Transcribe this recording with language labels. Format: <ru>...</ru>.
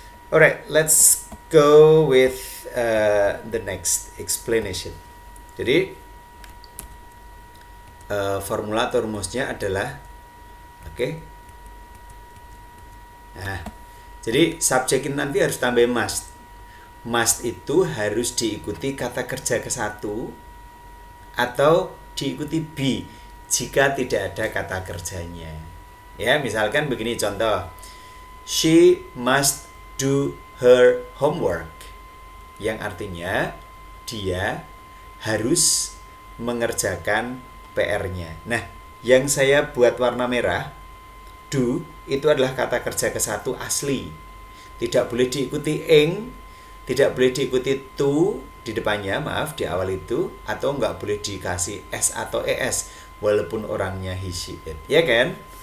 <en>Alright, let's go with the next explanation.</en> <id>Jadi formula atau rumusnya adalah Nah, jadi subjek ini nanti harus tambah must. Must itu harus diikuti kata kerja ke satu atau diikuti be jika tidak ada kata kerjanya. Ya, misalkan begini contoh.</id> <en>She must do her homework.</en> <id>Yang artinya dia harus mengerjakan PR-nya. Nah, yang saya buat warna merah, do itu adalah kata kerja ke satu asli. Tidak boleh diikuti ing, tidak boleh diikuti to di depannya, maaf, di awal itu, atau nggak boleh dikasih s atau es walaupun orangnya he, she, it. Ya kan?</id>